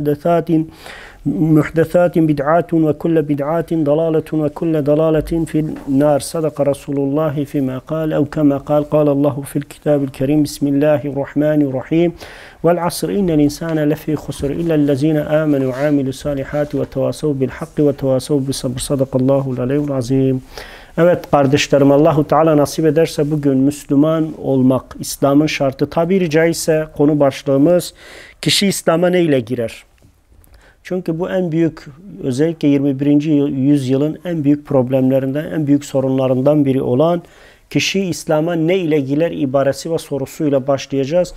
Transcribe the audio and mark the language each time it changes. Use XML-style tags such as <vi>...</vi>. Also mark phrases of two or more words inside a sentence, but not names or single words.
<ar>محدثات بدعات وكل بدعات ضلالة وكل ضلالة في النار صدق رسول الله فيما قال أو كما قال الله في الكتاب الكريم بسم الله الرحمن الرحيم والعصر إن الإنسان لفي خسر إلا الذين آمنوا وعاملوا الصالحات وتواصوا بالحق وتواصوا بالصبر صدق الله العلي العظيم.</ar> <tr>Evet kardeşlerim, Allahu Teala nasip ederse bugün Müslüman olmak, İslam'ın şartı, tabiri caizse konu başlığımız kişi İslam'a neyle girer? Çünkü bu en büyük, özellikle 21. yüzyılın en büyük problemlerinden, en büyük sorunlarından biri olan kişi İslam'a ne ile girer ibaresi ve sorusuyla başlayacağız.</tr>